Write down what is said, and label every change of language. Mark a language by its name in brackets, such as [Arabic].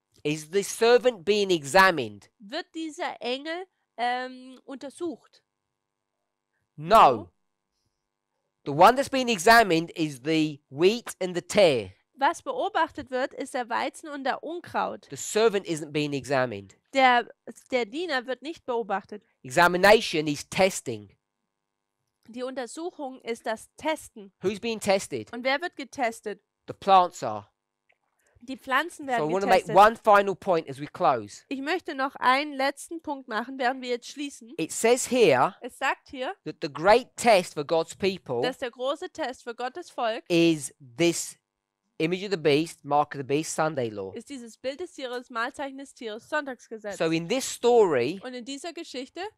[English] Is the servant being examined? [German] Wird dieser Engel untersucht? [English] No. The one that's being examined is the wheat and the tare. [German] Was beobachtet wird, ist der Weizen und der Unkraut. [English] The servant isn't being examined. [German] Der Diener wird nicht beobachtet. [English] Examination is testing. [German] Die Untersuchung ist das Testen. [English] Who's being tested? [German] Und wer wird getestet? [English] The plants are. [German] Die Pflanzen [English] So I [German] werden [English] want to make [German] getestet. [English] one final point as we close. [German] Ich möchte noch einen letzten Punkt machen, während wir jetzt schließen. [English] It says here [German] Es sagt hier, [English] that the great test for God's people [German] dass der große Test für Gottes Volk [English] is this image of the beast, mark of the beast, Sunday law. [German] ist dieses Bild des Tieres, Malzeichen des Tieres, Sonntagsgesetz. [English] So in this story, [German] Und in dieser Geschichte,